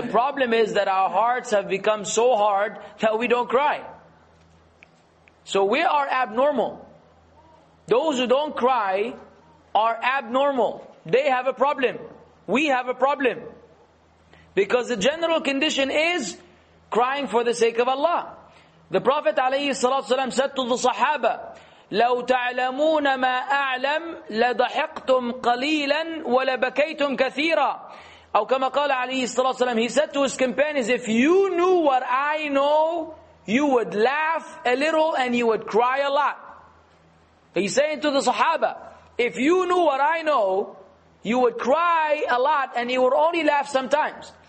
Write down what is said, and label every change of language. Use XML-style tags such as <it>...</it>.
<en>The problem is that our hearts have become so hard that we don't cry. So we are abnormal. Those who don't cry are abnormal. They have a problem. We have a problem. Because the general condition is crying for the sake of Allah. The Prophet ﷺ said to the Sahaba,</en> <ar>لو تعلمون ما أعلم لضحكتم قليلا ولبكيتم كثيرا. أو كما قال عليه الصلاة والسلام,</ar> <en>he said to his companions, if you knew what I know, you would laugh a little and you would cry a lot. He's saying to the Sahaba, if you knew what I know, you would cry a lot and you would only laugh sometimes.</en>